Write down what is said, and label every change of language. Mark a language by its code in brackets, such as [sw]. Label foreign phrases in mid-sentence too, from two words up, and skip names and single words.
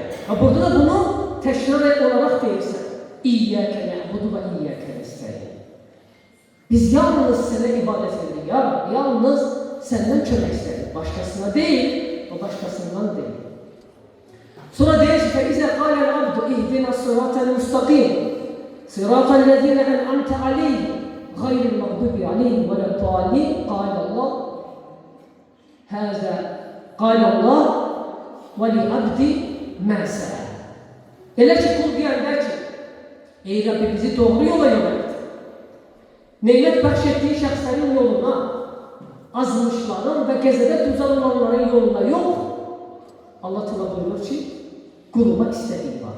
[az] Və burada da bunu təkrar olaraq deyirsən. [ar] إياك نعبد وإياك نستعين. [az] Biz yalnız sənə ibadət edirik, yalnız səndən kömək istəyirik. Başqasına deyil, o başqasından deyil. Sonra deyir ki, [ar] فَإِذَا قَالَ الْعَبْدُ اِهْدِنَا الصِّرَاطَ الْمُسْتَقِيمِ صِرَاطَ الَّذِينَ أَنْعَمْتَ عَلَيْهِمْ غَيْرِ الْمَغْضُوبِ عَلَيْهِمْ وَلَا الضَّالِّينَ قَالَ اللّٰهُ هَذَا قَالَ اللّٰهُ وَلِعَبْدِ مَا سَأَلَ. [az] Elə ki qul deyəndə ki, ey Rabbi bizi doğru yola yönelt. Neymət bəxş etdiyi şəxslərin yoluna, azmışların və qəzəbə düzən olanların yoluna yox. Allah Teala buyurur ki, quluma istədiyi var.